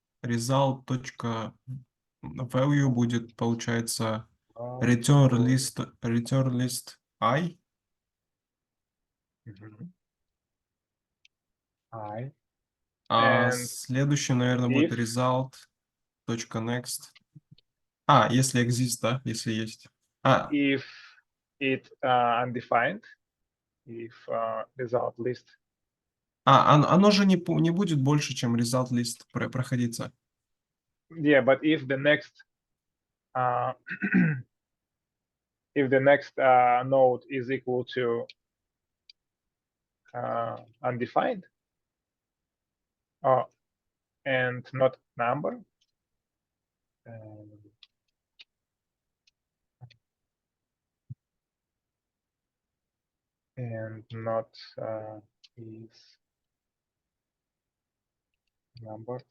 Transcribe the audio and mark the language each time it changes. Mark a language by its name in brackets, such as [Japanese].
[Russian] result точка value будет, получается, [English] value. return list I. I. А And [Russian] следующий, наверное, будет [English] if result точка next. [Russian] Если exist, да, если есть. [English] if it undefined, if result list. [Russian] Оно же не будет больше, чем result list проходиться. [English] Yeah, but if the next if the next node is equal to undefined and not number, and not is number.